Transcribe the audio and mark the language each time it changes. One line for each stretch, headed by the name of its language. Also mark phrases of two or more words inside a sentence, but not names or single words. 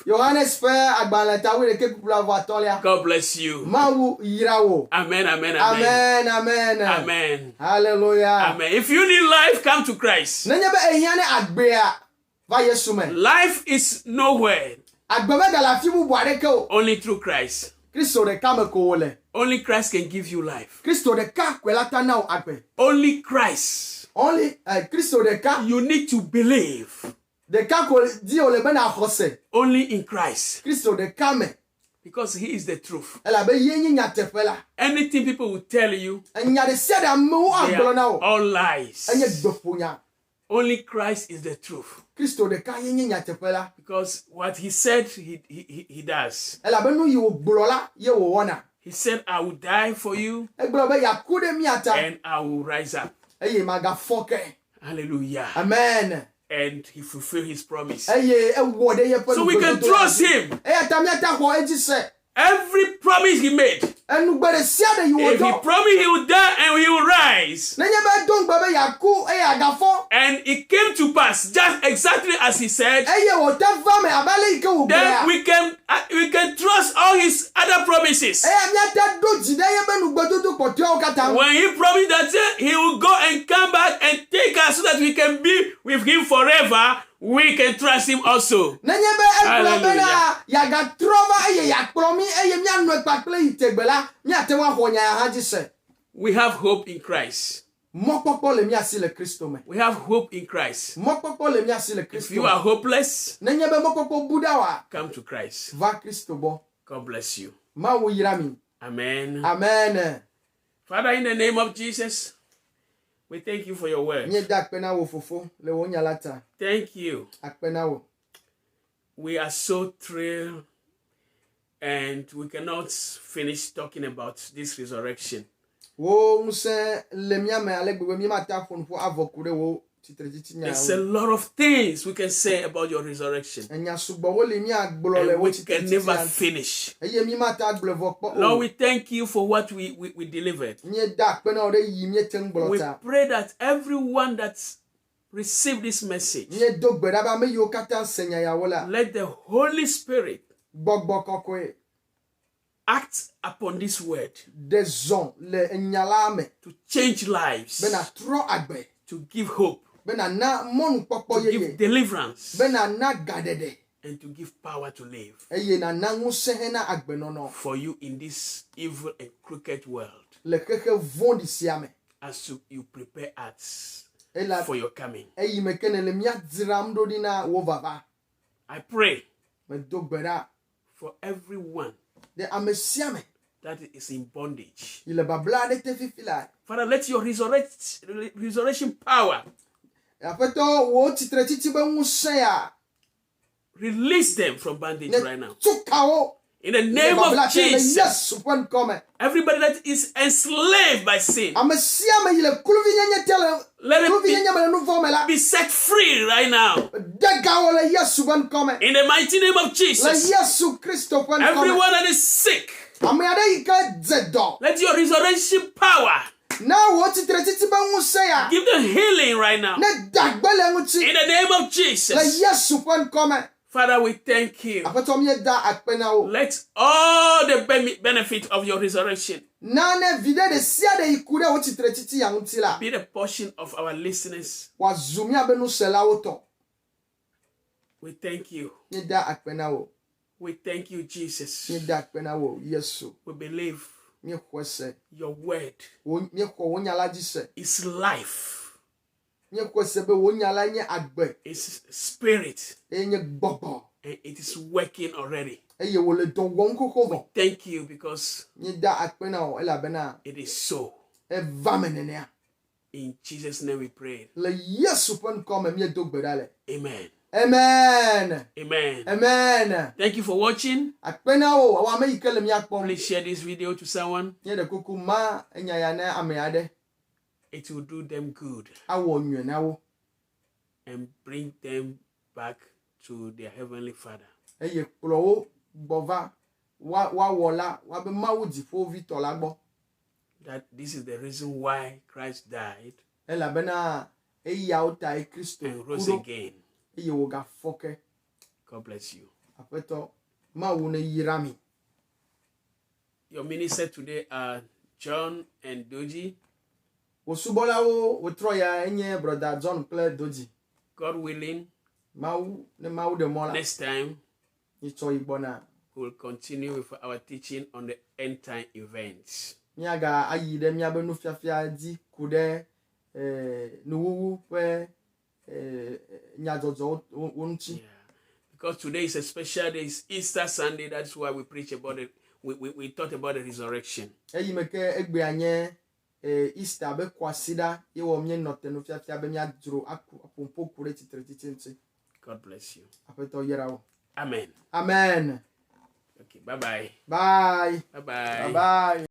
Ewe: Yohanes ƒe agbalẽ ta 11:25.
English: God bless you.
Ewe: Mawu yra wo
English: Amen, amen, amen. amen amen Amen. hallelujah Amen. If you need life, come to Christ.
Ewe: nenye be ehia ne agbea va Yesu me
English: Life is nowhere,
Ewe: agbe megale afi bubu aɖeke o
English: only through Christ.
Ewe: Kristo ɖeka me ko wole
English: Only Christ can give you life.
Ewe: Kristo ɖeka koe la ta na wo agbe
English: Only Christ.
Ewe: only Kristo ɖeka
English: You need to believe
Ewe: ɖeka ko dzi wòle bena xɔse
English: only in Christ,
Ewe: Kristo ɖeka me
English: because he is the truth.
Ewe: elabe ye nye nyateƒe la
English: Anything people will tell you,
Ewe: enya ɖe sia ɖe amewo
English: they
Ewe: agblɔ na
English: are
Ewe: wo
English: all lies.
Ewe: enye gbeƒonya
English: Only Christ is the truth.
Ewe: Kristo ɖeka ye nye nyateƒe la
English: Because what he said, he does.
Ewe: elabe nu yi wògblɔ la ye wòwɔna
English: He said, I will die for you
Ewe: egblɔ be yaku ɖe mía ta
English: and I will rise up.
Ewe: eye magafɔ ke
English: Hallelujah.
Ewe: amen
English: And he fulfilled his promise.
Ewe: eye ewɔ ɖe yeƒe
English: So we can
Ewe: nugbedodo la
English: trust
Ewe: dzi.
English: him.
Ewe: eya ta míata xɔ edzi se
English: Every promise he made.
Ewe: enugbe ɖe sia ɖe yi
English: If he
Ewe: wòdɔ
English: promised he would die and he will rise.
Ewe: nenye be do ŋgbe be yaku eye agafɔ
English: And it came to pass just exactly as he said.
Ewe: eye wòte va me abe ale yi ke
English: Then
Ewe: wògblɔa
English: we can trust all his other promises.
Ewe: eya míate ɖo dzi ɖe yebe nugbedodo kpɔtɔewo katã
English: When he promised that he will go and come back and take us so that we can be with him forever, we can trust him also.
Ewe: nenye be egblɔ bena yagatrɔ va eye yakplɔ mi eye míanɔe kpakple yi tegbe la míate ŋu axɔ nya ya hã dzi se
English: We have hope in Christ.
Ewe: mɔkpɔkpɔ le mía si le Kristo me
English: We have hope in Christ.
Ewe: mɔkpɔkpɔ le mía si le
English: If
Ewe: Kristo
English: you
Ewe: me
English: are hopeless,
Ewe: nenye be mɔkpɔkpɔ bu ɖa wa
English: come to Christ.
Ewe: va Kristo gbɔ
English: God bless you.
Ewe: Mawu yra mi
English: Amen.
Ewe: amen
English: Father, in the name of Jesus, we thank you for your word.
Ewe: míeda akpe na wo fofo le wo nya la ta
English: Thank you.
Ewe: akpe na wo
English: We are so thrilled and we cannot finish talking about this resurrection.
Ewe: wo ŋusẽ le mía me ale gbegbe mí mate aƒo nuƒo avɔ ku ɖe wo tsitretsitsi
English: There's a
Ewe: nyawo
English: lot of things we can say about your resurrection.
Ewe: enya sugbɔ wo le míagblɔ le
English: And
Ewe: wo
English: we can never
Ewe: tsitretsitsi
English: finish.
Ewe: eye mí mate agblɔ vɔ kpɔ
English: Lord,
Ewe: o
English: we thank you for what we delivered.
Ewe: míeda akpe na wo ɖe yi míete ŋu gblɔ
English: We
Ewe: ta
English: pray that everyone that's received this message,
Ewe: míedo gbe ɖa be ame yiwo katã se nya yawo la
English: let the Holy Spirit
Ewe: gbɔgbɔ kɔkɔe
English: act upon this word
Ewe: ɖe zɔ le enya la me
English: to change lives,
Ewe: bena trɔ agbe
English: to give hope,
Ewe: bena na mɔnukpɔkpɔ
English: to give
Ewe: yeye
English: deliverance,
Ewe: bena na gaɖeɖe
English: and to give power to live
Ewe: eye nana ŋusẽ hena agbenɔnɔ
English: for you in this evil and crooked world.
Ewe: le xexe vɔ̃ɖi sia me.
English: as you prepare us
Ewe: Ela
English: for your coming.
Ewe: eyi me ke ne le mía dzram ɖo ɖi na wo vava.
English: I pray
Ewe: Medo gbe ɖa
English: for everyone
Ewe: ɖe ame sia me
English: that is in bondage.
Ewe: yi le babla aɖe te fifi la.
English: Father, let your resurrection power
Ewe: Aƒetɔ wo tsitretsitsi be ŋusẽ ya
English: release them from bondage right now.
Ewe: tukawo.
English: In the name of Jesus.
Ewe: Yesu ƒe ŋkɔ me.
English: Everybody that is enslaved by sin,
Ewe: Ame sia me yi le kluvinyenye te le
English: let it
Ewe: kluvinyenye me le nu vɔ me la.
English: be set free right now.
Ewe: De gawo le Yesu ƒe ŋkɔ me.
English: In the mighty name of
Ewe: Le
English: Jesus.
Ewe: Yesu Kristo ƒe ŋkɔ me.
English: Everyone that is sick,
Ewe: Ame aɖe yi ke dze dɔ.
English: let your resurrection power
Ewe: Na wo tsitretsitsi be ŋusẽ ya.
English: give them healing right now.
Ewe: Ne dagbe le ŋuti.
English: In the name of
Ewe: Le
English: Jesus.
Ewe: Yesu ƒe ŋkɔ me.
English: Father, we thank you.
Ewe: Aƒetɔ míeda akpe na wo.
English: Let all the benefit of your resurrection
Ewe: Nane viɖe ɖe sia ɖe yi ku ɖe wo tsitretsitsi ya ŋuti la.
English: be the portion of our listeners.
Ewe: Wòazu míabe nuselawo tɔ.
English: We thank you.
Ewe: Míeda akpe na wo.
English: We thank you, Jesus.
Ewe: Míeda akpe na wo Yesu.
English: We believe
Ewe: Míexɔe se.
English: your word
Ewe: Míexɔ wo nya la dzi se.
English: is life,
Ewe: Míexɔe se be wo nya la nye agbe.
English: is spirit,
Ewe: Eye nye gbɔgbɔ.
English: and it is working already.
Ewe: Eye wòle dɔ wɔm xoxo vɔ.
English: Thank you because
Ewe: Míeda akpe na wo elabena
English: it is so.
Ewe: eva me nenea.
English: In Jesus' name we pray.
Ewe: Le Yesu ƒe ŋkɔ me míedo gbe ɖa le.
English: Amen. Amen. Amen. Amen. Thank you for watching.
Ewe: Akpe na wo awɔ ame yi ke le míakpɔm.
English: Please share this video to someone.
Ewe: Nye ɖe kuku ma enya ya na ame aɖe.
English: It will do them good
Ewe: Awɔ nyuie na wo.
English: and bring them back to their heavenly Father.
Ewe: Eye kplɔ wo gbɔ va woawɔ la woabe Mawu dziƒovitɔ la gbɔ.
English: That this is the reason why Christ died
Ewe: Elabena eyawo tae Kristo
English: and
Ewe: ku
English: rose
Ewe: ɖo
English: again.
Ewe: eye wògafɔ ke.
English: God bless you.
Ewe: Aƒetɔ Mawu ne yra mi.
English: Your minister today are John and Doji.
Ewe: Wo subɔlawo wotrɔ ya enye brother John kple Doji.
English: God willing,
Ewe: Mawu ne Mawu ɖe mɔ la
English: next time
Ewe: nyitsɔ yi gbɔna.
English: we will continue with our teaching on the end time events.
Ewe: Míaga ayi ɖe míabe nufiafia dzi ku ɖe nuwuwu ƒe nyadzɔdzɔwo wo ŋuti.
English: Yeah. Because today is a special day, it's Easter Sunday, that's why we preach about it. We thought about the resurrection.
Ewe: Eyi me ke egbea nye Easter be kɔasi ɖa ye wɔ míenɔ te nufiafia be míadzro aƒoƒo ku ɖe tsitretsitsi ŋuti.
English: God bless you.
Ewe: Aƒetɔ yra wo.
English: Amen. Amen. Okay, bye-bye. Bye. Bye-bye. Bye.